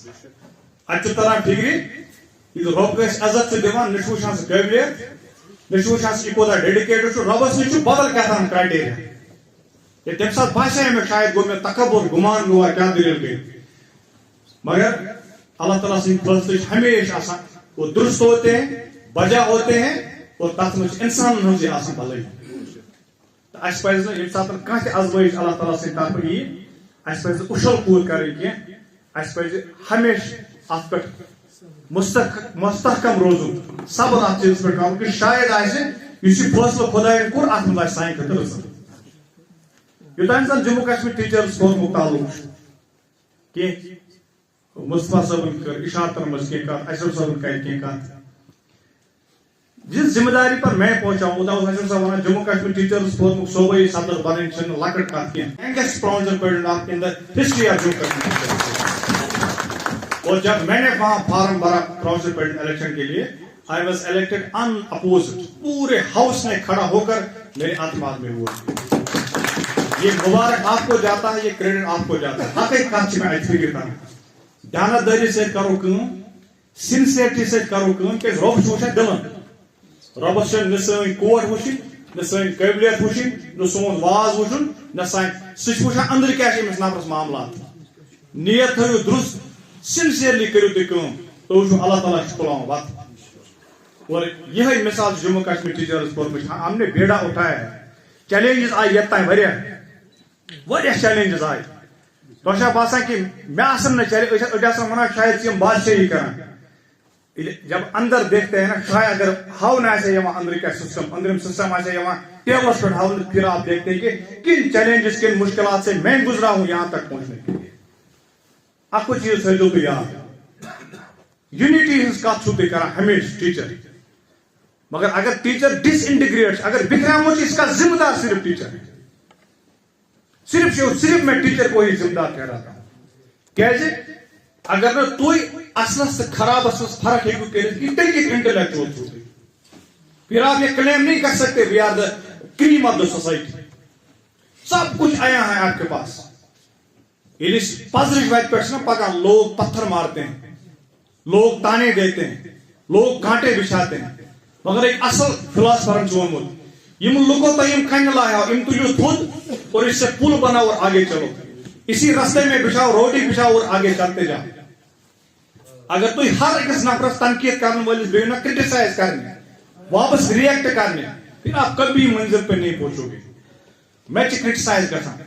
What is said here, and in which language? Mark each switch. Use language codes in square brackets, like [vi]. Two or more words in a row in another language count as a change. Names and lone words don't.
[ks] اتہِ چھُ تران فِکرِ ییٚلہِ رۄب گژھِ عزت چھُ دِوان نہ چھُ وٕچھان سُہ قٲبلیت نہ چھُ وٕچھان سُہ یہِ کوتاہ ڈیڈِکیٹڈ چھُ رۄبس نِش چھُ بدل کیٛاہ کرایٹیریا تمہِ ساتہٕ باسے مےٚ شاید گوٚو مےٚ تکبر گُمان گوٚوا کیٛاہ دٔلیٖل گٔے مگر اللہ تعالیٰ سٕنٛدۍ فٲصلہٕ چھِ ہمیشہ آسان [ur] وہ درست ہوتے ہیں بجا ہوتے ہیں اور [ks] تتھ منٛز چھِ انسانن ہٕنٛز یہِ آسان بھلٲیی. تہٕ اَسہِ پزِ نہٕ ییٚمہِ ساتہٕ کانٛہہ تہِ ازمٲیش اللہ تعالیٰ سٕنٛدِ طرفہٕ یی اَسہِ پزِ نہٕ اُچھل کوٗد کرٕنۍ کینٛہہ اَسہِ پزِ ہمیشہ اتھ پٮ۪ٹھ مستحکم روزُن صبر اتھ چیٖزس پٮ۪ٹھ کرُن کہ شاید آسہِ یُس یہِ فٲصلہٕ خۄداین کوٚر اتھ منٛز آسہِ سانہِ خٲطرٕ رٕژ. یوٚتانۍ زن جموں کشمیر ٹیچٲرٕس فورمُک تعلق چھُ کینٛہہ مصطفیٰ صٲبن کٔر اشارتن منٛز کینٛہہ کتھ اشرف صٲبن کرِ کینٛہہ کتھ [ur] جس ذمہ داری پر میں پہنچاؤں [ks] اوٚتام اوس اشرف صٲب ونان جموں کشمیر ٹیچٲرٕس فورمُک صوبٲئی صدر بنٕنۍ چھنہٕ لۄکٕٹ کتھ کینٛہہ [en] youngest provincial president of in the history of Jammu Kashmir. [ur] اور جب میں نے وہاں فارم بھرا [en] provincial president election [ur] کے لیے [en] I was elected unopposed [ur] پورے ہاؤس نے کھڑا ہو کر میرے اعتماد میں ووٹ. یہ مبارک آپ کو جاتا ہے یہ کریڈٹ آپ کو جاتا ہے. [ks] حقیقت کتھ چھِ مےٚ اتہِ فکر کران دیانتدٲری سۭتۍ کرو کٲم سنسیرٹی سۭتۍ کرو کٲم کیازِ رۄب چھُ وٕچھان دِلن. رۄبس چھِ نہ سٲنۍ کوٹ وٕچھِنۍ نہ سٲنۍ قٲبلیت وٕچھِنۍ نہ سون واز وٕچھُن نہ سانہِ سُہ چھُ وٕچھان أنٛدرٕ کیاہ چھِ أمِس نفرس معاملات. نیت تھٲیِو درست سنسیرلی کٔرِو تُہۍ کٲم تُہۍ وٕچھِو اللہ تعالیٰ چھُ تُلان وتھ. اور یِہے مثال چھِ جموں کشمیر ٹیچٲرٕس فورمٕچ [ur] ہم نے بیڑا اٹھایا ہے. [ks] چیلنجز آیہِ ییٚتہِ تام واریاہ چیلنجز آیہِ. تۄہہِ چھا باسان کہ مےٚ آسن نہٕ چیلنج أڑۍ آسان ونان شاید چھِ یِم بادشٲہی کران. [ur] جب اندر دیکھتے ہیں نا شاید اگر [ks] ہاؤنہٕ آسہِ یِوان أنٛدرٕ کیٛاہ سسٹم أنٛدرِم سسٹم آسہِ یِوان ٹیبلس پٮ۪ٹھ ہاونہٕ [ur] پھر آپ دیکھتے ہیں کہ کن چیلنجز کن مشکلات سے میں گزرا ہوں یہاں تک پہنچنے کے لیے. [ks] اکھ چیٖز تھٲیزیو تُہۍ یاد یونٹی ہٕنٛز کتھ چھُو تُہۍ کران ہمیشہ ٹیچر مگر اگر ٹیچر ڈس انٹیگریٹ چھُ اگر بکھراوُن چھُ [ur] اس کا ذمہ دار صرف ٹیچر ہے. صرف میں ٹیچر کو ہی ذمہ دار ٹھہراتا ہوں [ks] کیازِ اگر نہ تُہۍ اصلس تہٕ خرابس منٛز فرق ہیٚکِو کٔرِتھ کہِ تیٚلہِ کِتھ انٹلیکچُول چھُو تُہۍ. [ur] پھر آپ یہ کلیم نہیں کر سکتے [en] we are the cream of the society. [ur] سب کچھ آیا ہے آپ کے پاس. [ks] یہ پزرچ وت پہ پکان [ur] لوگ پتھر مارتے ہیں, لوگ تانے دیتے ہیں, لوگ کانٹے بچھاتے ہیں. مگر ایک اصل فلاسفر ونمت یم لوگوں تم کن لایا تلو تھود اور اس سے پل بناؤ اور آگے چلو, اسی رستے میں بچھاؤ, روٹی بچھاؤ اور آگے چلتے جاؤ. اگر تھی ہر ایک نفرس تنقید کرنے والس بیو نا کرٹیسائز کرنے, واپس ریئیکٹ کرنے, پھر آپ کبھی منزل پہ نہیں پہنچو گے. میں کرٹیسائز کرتا ہوں.